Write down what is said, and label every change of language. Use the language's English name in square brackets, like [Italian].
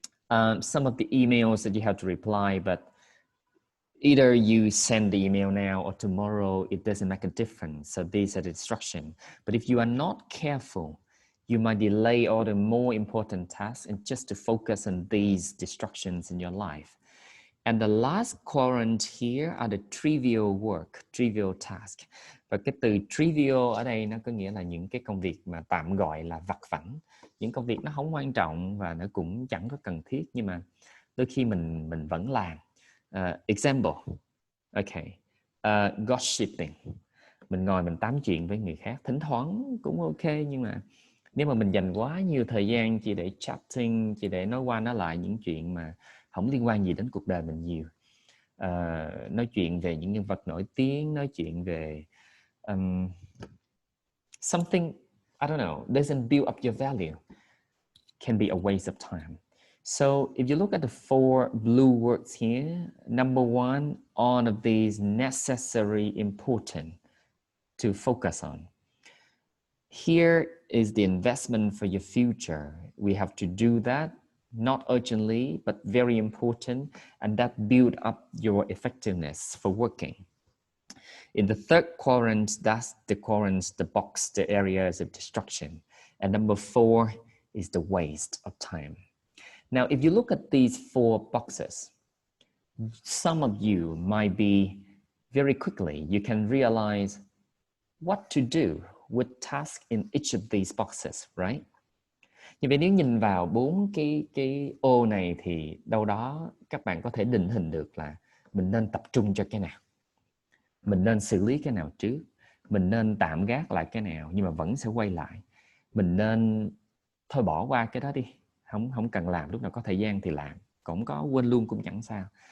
[English] Some of the emails that you have to reply, but either you send the email now or tomorrow, it doesn't make a difference. So these are the distractions. But if you are not careful, you might delay all the more important tasks and just to focus on these distractions in your life. And the last quadrant here are the trivial work, trivial task. [Vietnamese] Và cái từ trivial ở đây nó có nghĩa là những cái công việc mà tạm gọi là vặt vãnh, những công việc nó không quan trọng và nó cũng chẳng có cần thiết nhưng mà đôi khi mình vẫn làm. [English] Example, okay, gossiping. [Vietnamese] Mình ngồi mình tám chuyện với người khác, thỉnh thoảng cũng ok, nhưng mà nếu mà mình dành quá nhiều thời gian chỉ để chatting, chỉ để nói qua nói lại những chuyện mà không liên quan gì đến cuộc đời mình nhiều, nói chuyện về những nhân vật nổi tiếng, nói chuyện về something, [English] I don't know, doesn't build up your value, can be a waste of time. So if you look at the 4 blue words here, number 1, all of these necessary, important to focus on. Here is the investment for your future. We have to do that not urgently, but very important, and that build up your effectiveness for working. In the third quadrant, that's the quadrant, the box, the areas of distraction. And number 4 is the waste of time. Now, if you look at these 4 boxes, some of you might be very quickly, you can realize what to do with tasks in each of these boxes, right? [Vietnamese] Như vậy nếu nhìn vào 4 cái ô này thì đâu đó các bạn có thể định hình được là mình nên tập trung cho cái nào, mình nên xử lý cái nào trước, mình nên tạm gác lại cái nào nhưng mà vẫn sẽ quay lại, mình nên thôi bỏ qua cái đó đi, không cần làm, lúc nào có thời gian thì làm, cũng có quên luôn cũng chẳng sao.